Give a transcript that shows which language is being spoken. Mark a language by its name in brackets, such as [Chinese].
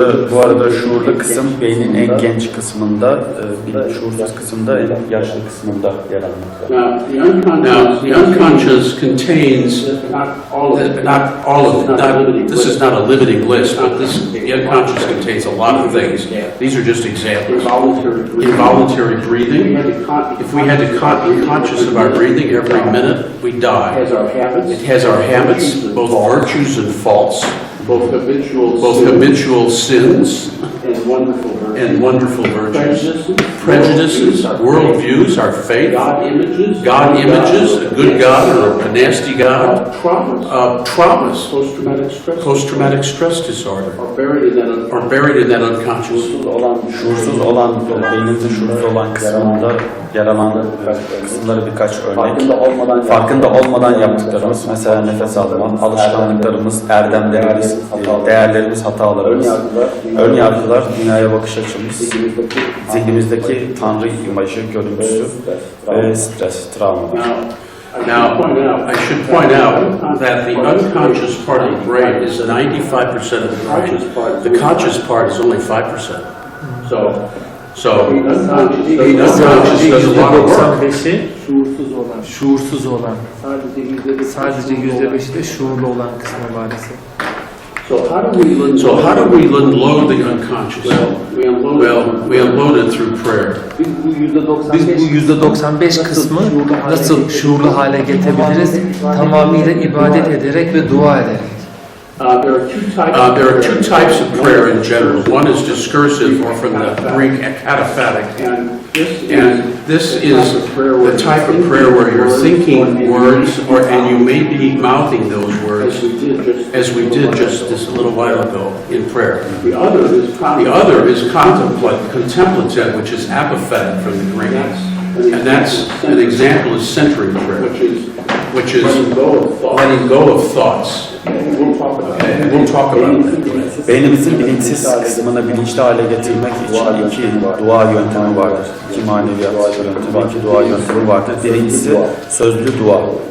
[Turkish] Bu arada şuurlu kısım beynin en genç kısmında, şuursuz kısımda en yaşlı kısmında yer almakta. [English] Now, the unconscious contains not all of it. This is not a limiting list, but the unconscious contains a lot of things. These are just examples. Involuntary breathing. If we had to be conscious of our breathing every minute, we die. It has our habits, both virtues and faults, both habitual sins and wonderful virtues, prejudices, worldviews, our faith, God images, a good God or a nasty God, traumas, post-traumatic stress disorder, are buried in that unconscious. [Turkish] Şuursuz olan, beynimizin şuursuz olan kısmında yer alan kısımları birkaç örnek. Farkında olmadan yaptıklarımız, mesela nefes alma, alışkanlıklarımız, erdemlerimiz, değerlerimiz, hatalarımız, ön yargılar, dünyaya bakış açımız, zihnimizdeki Tanrı imajı, görüntüsü ve stres, travma. [English] Now, I should point out that the unconscious part of the brain is 95% of the brain. The conscious part is only 5%. So the unconscious does a lot of work. [Turkish] %95'i şuursuz olan. Sadece %5'i de şuurlu olan kısmı maalesef. [English] So how do we unload the unconscious? Well, we unload it through prayer. [Turkish] Biz bu %95 kısmı nasıl şuurlu hale getirebiliriz? Tamamıyla ibadet ederek ve dua ederek. [English] There are two types of prayer in general. One is discursive, or from the Greek akataphatic, and this is the type of prayer where you're thinking words, and you may be mouthing those words, as we did just this a little while ago in prayer. The other is contemplative, which is apophatic from the Greek, and that's an example is centering prayer, which is letting go of thoughts. We'll talk about that. [Turkish] Beynimizin bilinçsiz kısmını bilinçli hale getirmek için iki dua yöntemi vardır. İki maneviyat yöntemi, iki dua yöntemi vardır. Birincisi sözlü dua.